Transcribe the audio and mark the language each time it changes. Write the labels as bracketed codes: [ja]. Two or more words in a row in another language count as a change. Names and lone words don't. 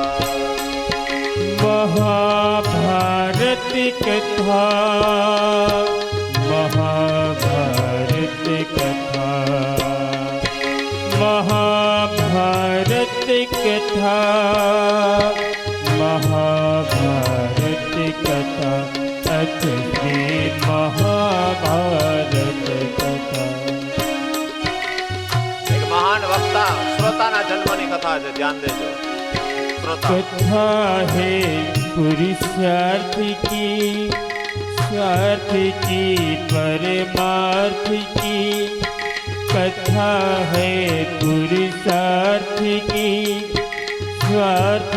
[hi] महाभारत कथा महाभारत कथा महाभारत कथा महाभारत कथा अथ श्री महाभारत कथा [gu] એક મહાન વક્તા શ્રોતાના જન્મની કથા છે ધ્યાન દેજો श्रोता [hi] कथा है पुरुषार्थ की स्वार्थ की परमार्थ की कथा है पुरुषार्थ की स्वार्थ